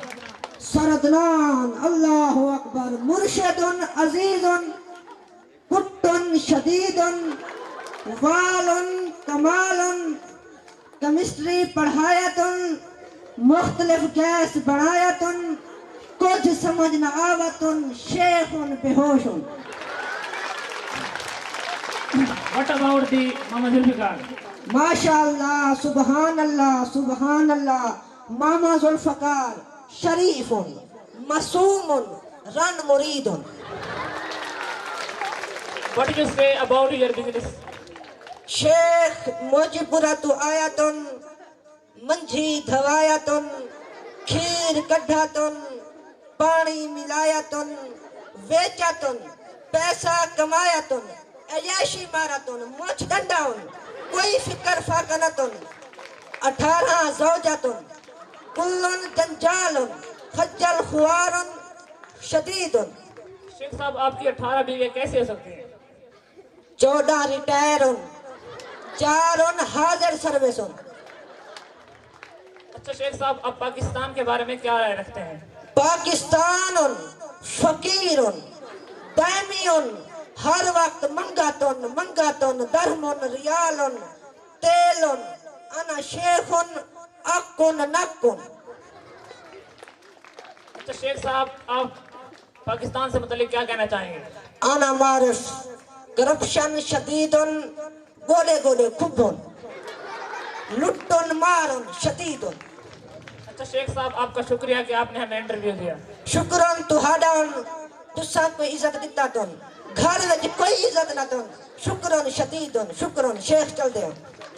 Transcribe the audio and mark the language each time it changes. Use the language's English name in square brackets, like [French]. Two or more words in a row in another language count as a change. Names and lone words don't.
[Urdu] سردنان [Arabic] اللہ اکبر، [Urdu] مرشدن عزیزن پٹن شدیدن، والن کمالن، کیمسٹری پڑھایتن، مختلف گیس بڑھایتن، کچھ سمجھ نہ آوتن، شیخن بہوشن۔ [English] What about the Mama Zulfikar؟ [Arabic] ماشاء اللہ، سبحان اللہ، سبحان اللہ۔ [Urdu] ماما ذوالفقار شریف معصوم رن مرید۔ [English] What do you say about your business؟ [Urdu] شیخ موجبرت آیتن، [Punjabi] منجھی دھوایتن، کھیر کڈھاتن، پانی ملایتن، ویچاتن، پیسہ کمایتن، عیاشی مارتن، مچھ ڈنڈاؤن، کوئی فکر فاکنتن، 18 زوجاتن، کلن جنجالن، خجل خوارن شدیدن۔ [Urdu] شیخ صاحب، آپ کی 18 بیوے کیسے ہو سکتی ہیں؟ 14 ریٹائرن، 4 حاضر سروسن۔ اچھا شیخ صاحب، آپ پاکستان کے بارے میں کیا رائے رکھتے ہیں؟ پاکستان فقیر دائمی، ہر وقت منگاتن درہمن ریالن تیلن۔ انا شیخن اکن نکن۔ اچھا شیخ صاحب، آپ پاکستان سے متعلق کیا کہنا چاہیں گے؟ انا معرف کرپشن شدیدن، گولے کھبن، لٹن مارن شدیدن۔ اچھا شیخ صاحب، آپ کا شکریہ کہ آپ نے ہمیں انٹرویو دیا۔ [Punjabi] شکرن تہاڈن، تساں کوئی عزت دیتا تن، گھر وچ کوئی عزت نہ تن۔ شکرن شدیدن، شکرن۔ شیخ چل دے۔